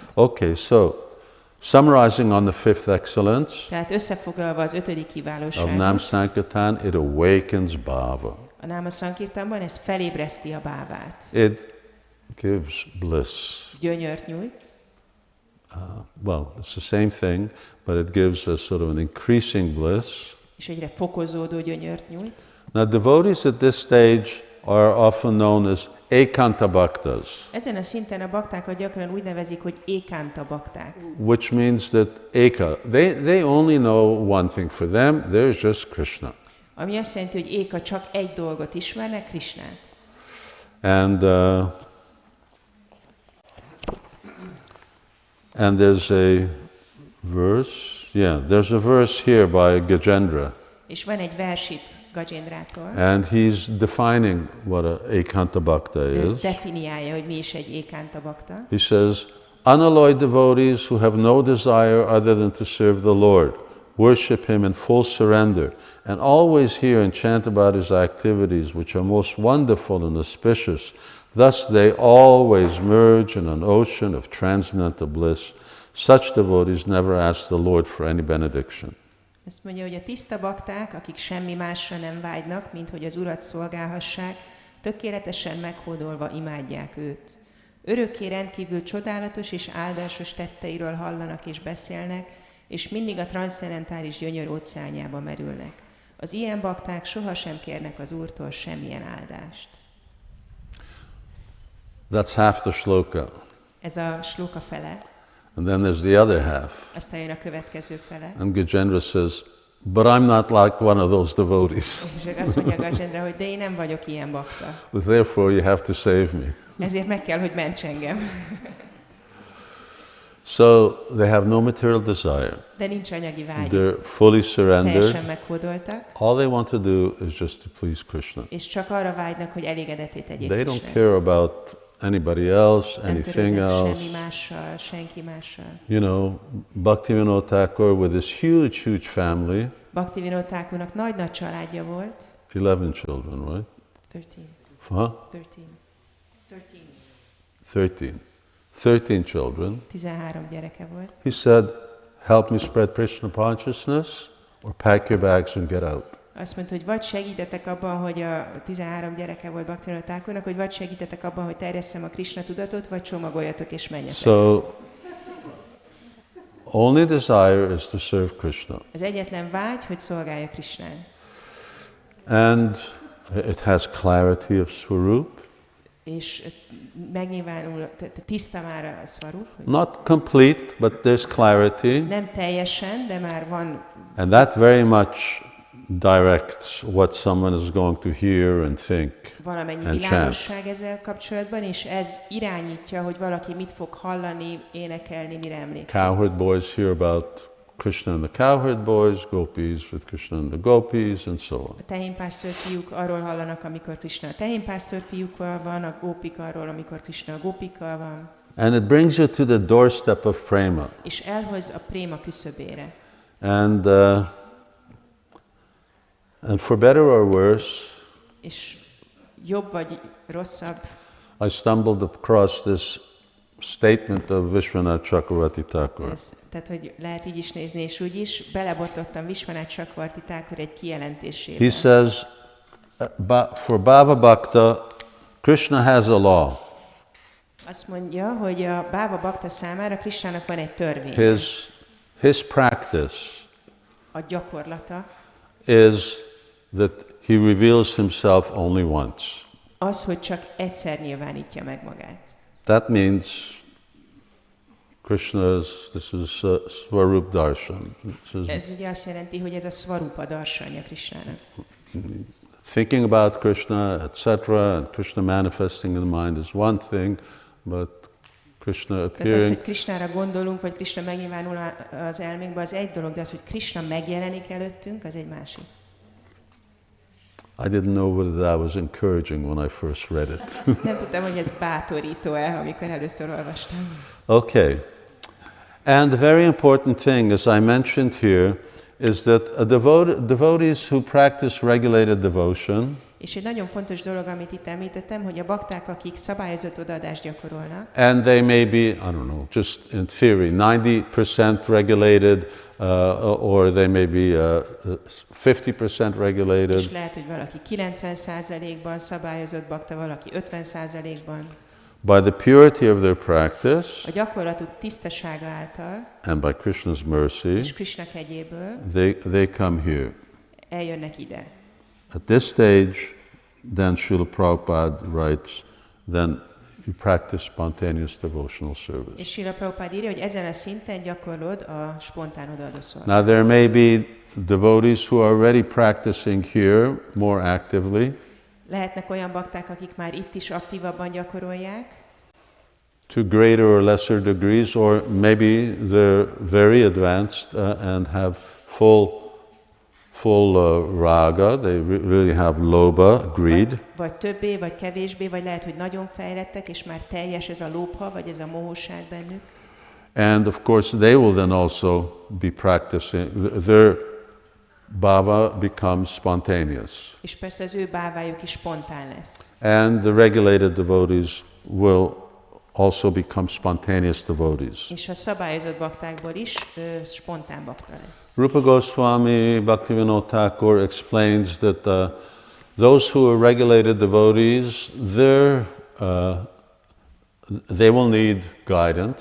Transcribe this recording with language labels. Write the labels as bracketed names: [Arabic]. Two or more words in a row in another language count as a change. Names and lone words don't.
[English] Okay, so summarizing on the fifth excellence [Hungarian] Tehát összefoglalva az 5. [English] of Nam [Hungarian] kiválóságot, [English] Sankirtan, it awakens bhava. [Hungarian] a Náma Sankirtanban ez felébreszti a bávát. [English] It gives bliss. [Hungarian] Gyönyört nyújt, [English] Well, it's the same thing, but it gives a sort of an increasing bliss. [Hungarian] és egyre fokozódó gyönyört nyújt. [English] Now, devotees at this stage are often known as [Sanskrit] ekanta bhaktas, [Hungarian] Ezen a szinten a baktákat gyakran úgy nevezik, hogy [Sanskrit] ékánta bakták. [English] which means that eka, they only know one thing. For them, there's just Krishna. [Hungarian] Ami azt jelenti, hogy éka csak egy dolgot ismernek, Krishnát. [English] And there's a verse here by Gajendra, [Hungarian] És van egy vers itt Gajendrától. [English] and he's defining what a [Sanskrit] ekanta bhakta [Hungarian] Ő [English] is. [Hungarian] definiálja, hogy mi is egy [Sanskrit] ékánta bakta. [English] He says, unalloyed devotees who have no desire other than to serve the Lord, worship Him in full surrender, and always hear and chant about His activities, which are most wonderful and auspicious. Thus they always merge in an ocean of transcendental bliss. Such devotees never ask the Lord for any benediction. [Hungarian] Ezt mondja, hogy a tiszta bakták, akik semmi másra nem vágynak, mint hogy az Urat szolgálhassák, tökéletesen meghódolva imádják őt. Örökké rendkívül csodálatos és áldásos tetteiről hallanak és beszélnek, és mindig a transzcendentális gyönyör óceánjába merülnek. Az ilyen bakták sohasem kérnek az Úrtól semmilyen áldást. [English] That's half the shloka. [Hungarian] Ez a slóka fele, [English] And then there's the other half. [Hungarian] aztán jön a következő fele. [English] And Gajendra says, but I'm not like one of those devotees. [Hungarian] És azt mondja Gajendra, hogy de én nem vagyok ilyen bakta. [English] Therefore you have to save me. [Hungarian] Ezért meg kell, hogy ments engem. [English] So they have no material desire. [Hungarian] De nincs anyagi vágy. [English] They're fully surrendered. [Hungarian] Teljesen meghódoltak, [English] All they want to do is just to please Krishna. [Hungarian] és csak arra vágynak, hogy elégedetté tegyék [English] They don't [Hungarian] Krisnát. [English] care about anybody else, [Hungarian] Nem [English] anything [Hungarian] törődnek [English] else. [Hungarian] semmi mással, senki mással. [English] You know, Bhaktivinoda Thakur with his huge family, [Hungarian] Bhaktivinoda Thakurnak nagy-nagy családja volt. [English] 11 children, right? 13. Huh? 13 children. [Hungarian] 13 gyereke volt. [English] He said, help me spread Krishna consciousness or pack your bags and get out. [Hungarian] Azt mondta, hogy vagy segítetek abban, hogy a 13 gyereke volt Bhaktivinoda Thakurnak, hogy vagy segítetek abban, hogy terjesszem a Krishna tudatot, vagy csomagoljatok és menjetek. [English] So, only desire is to serve Krishna. [Hungarian] Az egyetlen vágy, hogy szolgálja Krishnát. [English] And it has clarity of Swarup. [Hungarian] És megnyilvánul, tiszta már a Swarup. [English] Not complete, but there's clarity. [Hungarian] Nem teljesen, de már van. [English] And that very much directs what someone is going to hear and think [Hungarian] Valamennyi [English] and chant. [Hungarian] világosság ezzel kapcsolatban, és ez irányítja, hogy valaki mit fog hallani, énekelni, mire emlékszik. [English] Cowherd boys hear about Krishna and the cowherd boys, gopis with Krishna and the gopis, and so on. [Hungarian] A tehénpásztor fiúk arról hallanak, amikor Krishna a tehénpásztor fiúkkal van, a gópik arról, amikor Krishna a gópikkal van. [English] And it brings you to the doorstep of prema. [Hungarian] És elhoz a préma küszöbére. [English] And for better or worse, [Hungarian] És jobb vagy rosszabb, [English] I stumbled across this statement of Vishwanath Chakravarti Thakur. [Hungarian] tehát hogy lehet így is nézni, és úgy is, belebotlottam Vishwanath Chakravarti Thakur egy kijelentésébe. [English] He says, for [Sanskrit] Bhava Bhakta, [English] Krishna has a law. [Hungarian] Azt mondja, hogy a [Sanskrit] Bhava Bhakta [Hungarian] számára Krishnának van egy törvény. [English] His practice [Hungarian] A gyakorlata [English] is that he reveals himself only once. [Hungarian] az, hogy csak egyszer nyilvánítja meg magát. [English] That means this is [Sanskrit] Swarup Darshan. [Hungarian] Ez ugye azt jelenti, hogy ez a Swarupa darsanya Krishnának. [English] Thinking about Krishna, etc., and Krishna manifesting in the mind is one thing, but Krishna [Hungarian] Tehát az, [English] appearing... [Hungarian] hogy Krishnára gondolunk, vagy Krishna megnyilvánul az elménkben, az egy dolog, de az, hogy Krishna megjelenik előttünk, az egy másik. [English] I didn't know whether that was encouraging when I first read it. [Hungarian] Nem tudtam, hogy ez bátorító-e, amikor először olvastam. [English] Okay. And the very important thing, as I mentioned here, is that devotees who practice regulated devotion, [Hungarian] És egy nagyon fontos dolog, amit itt említettem, hogy a bakták, akik szabályozott odaadást gyakorolnak, [English] and they may be, I don't know, just in theory, 90% regulated, or they may be 50% regulated. [Hungarian] és lehet, hogy valaki 90%-ban szabályozott bakta, valaki 50%-ban. [English] By the purity of their practice, [Hungarian] A gyakorlatuk tisztasága által, [English] and by Krishna's mercy, [Hungarian] és Krishna kegyéből [English] they come here. [Hungarian] eljönnek ide. [English] At this stage, then Srila Prabhupada writes, then you practice spontaneous devotional service. [Hungarian] És Srila Prabhupada írja, hogy ezen a szinten gyakorlod a spontán odaadó szolgálatot. [English] Now there may be devotees who are already practicing here more actively, [Hungarian] Lehetnek olyan bakták, akik már itt is aktívabban gyakorolják, [English] to greater or lesser degrees, or maybe they're very advanced and have full raga, they really have lobha, greed. [Hungarian] vagy többé, vagy kevésbé, vagy lehet, hogy nagyon fejlettek, és már teljes ez a lóbha, vagy ez a mohóság bennük. [English] And of course they will then also be practicing, their bhava becomes spontaneous. [Hungarian] És persze az ő bávájuk is spontán lesz. [English] And the regulated devotees will also become spontaneous devotees. [Hungarian] És a szabályozott baktákból is spontán bakta lesz. [English] Rupa Goswami Bhaktivinoda Thakur explains that those who are regulated devotees, they will need guidance.